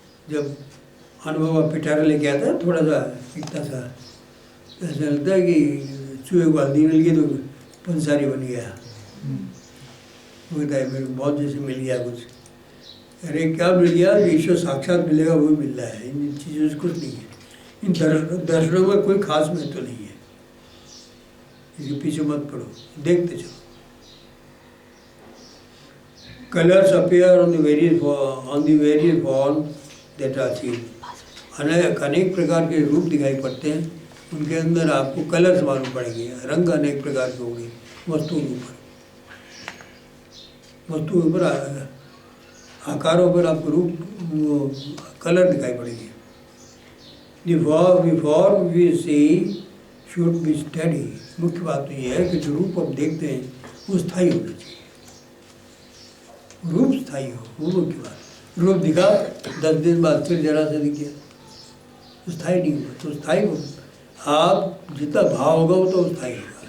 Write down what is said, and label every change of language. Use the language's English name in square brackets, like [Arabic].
[Hindi] जब अनुभव पिटारा लेके आता है थोड़ा सा इतना सा, ऐसा लगता है कि चूहे को हल्दी मिल गई तो पंसारी बन गया, वो कहता है मेरे को बहुत जैसे मिल गया कुछ। अरे क्या मिल गया? ईश्वर साक्षात मिलेगा वो मिल रहा है, इन चीज़ों से कुछ नहीं है। इन दर्शनों में कोई खास महत्व नहीं है, इसके पीछे मत पड़ो, देखते चलो। [English] Colors appear on the various forms that are seen. [Hindi] अनेक प्रकार के रूप दिखाई पड़ते हैं, उनके अंदर आपको कलर्स मालूम पड़ेंगे, रंग अनेक प्रकार के होंगे वस्तुओं के ऊपर आकारों पर आपको रूप कलर दिखाई पड़ेंगे. [English] The form we see should be steady. [Hindi] मुख्य बात तो ये है कि जो रूप हम देखते हैं वो स्थायी होना चाहिए, रूप स्थायी हो, वो मुख्य बात. रूप दिखा 10 दिन बाद फिर जरा से दिख गया, तो स्थायी नहीं होगा. तो स्थायी हो, आप जितना भाव होगा वो तो स्थायी होगा.